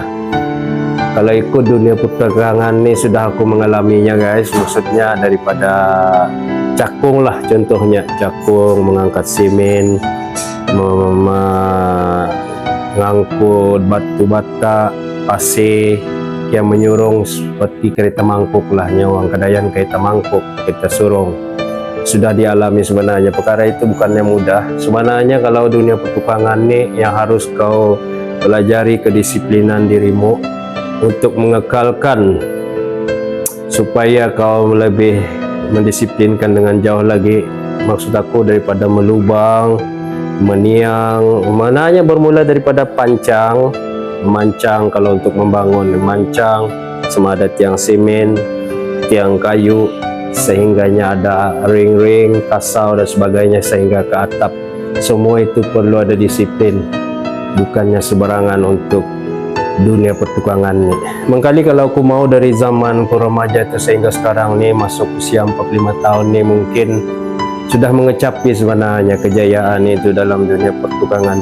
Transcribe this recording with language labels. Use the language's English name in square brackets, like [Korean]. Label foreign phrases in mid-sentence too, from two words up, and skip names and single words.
[Malay] Kalau ikut dunia pertukangan ini sudah aku mengalaminya guys, maksudnya daripada cakung lah, contohnya cakung, mengangkat semen, mengangkut batu bata, pasir yang menyurung seperti kereta mangkuk lah, nyawang kadayan kereta mangkuk, kereta surung. Sudah dialami sebenarnya, perkara itu bukannya mudah sebenarnya. Kalau dunia pertukangan ini yang harus kau pelajari kedisiplinan dirimu untuk mengekalkan supaya kau lebih mendisiplinkan dengan jauh lagi. Maksud aku daripada melubang, meniang, mananya bermula daripada pancang, mancang. Kalau untuk membangun, mancang sama ada tiang semen, tiang kayu, sehingganya ada ring-ring, kasau dan sebagainya sehingga ke atap. Semua itu perlu ada disiplin, bukannya sembarangan untuk dunia pertukangan ni. Mengkali kalau aku mau dari zaman aku remaja tu sehingga sekarang ni masuk usia 45 tahun ni, mungkin sudah mengecapi sebenarnya kejayaan itu dalam dunia pertukangan.